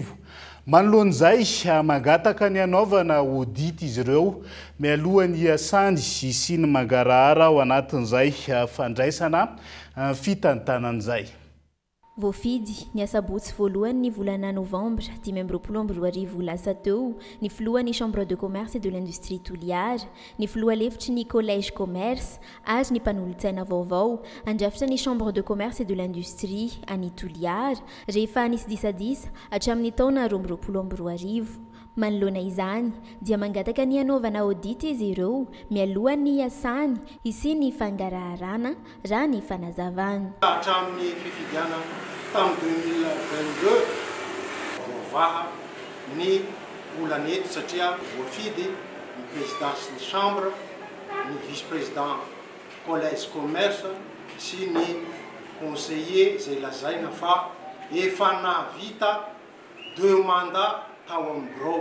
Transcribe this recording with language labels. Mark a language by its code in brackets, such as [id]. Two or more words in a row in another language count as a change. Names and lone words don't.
[mg] Manoloan'izay mangataka ny anaovana audit izy ireo mialohan'ny iasany sy ny mangarahara ao anatin'izay fandraisana fitantanan'izay. Voafidy ny asabotsy voalohany ny volana novambra 2022 lasa teo ny filohan'ny [fr] chambre de commerce et de l'industrie [mg] Toliara, ny filoha lefitry ny [fr] collège commerce [mg] ary ny mpanolo-tsaina vaovao andrafitra ny [fr] chambre de commerce et de l'industrie [mg] any Toliara rehefa nisy disadisa hatramin'ny taona 2022. Manoloana izany dia mangataka ny anaovana audit izy ireo mialohan'ny iasany sy ny fangaraharana raha ny fanazavana. Hatramin'ny fifidiana tamin'ny 2022 voavaha ny olanety satria voafidy ny président sy ny chambre, ny [fr] vice-président collège commerce [mg] sy ny conseiller izay lazaina fa efa navita 2 mandats tao amin'ny bureau.